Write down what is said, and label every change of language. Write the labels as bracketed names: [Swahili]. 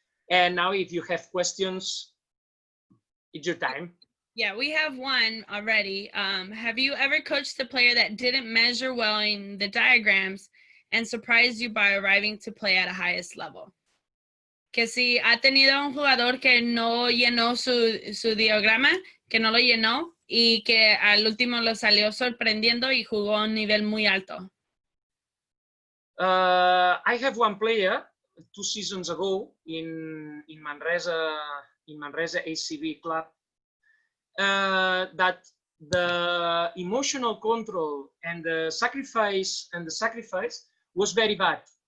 [English] And now if you have questions, it's your time. Yeah, we have one already. Have you ever coached a player that didn't measure well in the diagrams and surprised you by arriving to play at a highest level? [Spanish] Que si ha tenido un jugador que no llenó su diagrama, que no lo llenó y que al último lo salió sorprendiendo y jugó a un nivel muy alto. [English] I have one player 2 seasons ago in Manresa ACB club, that the emotional control and the sacrifice was very bad.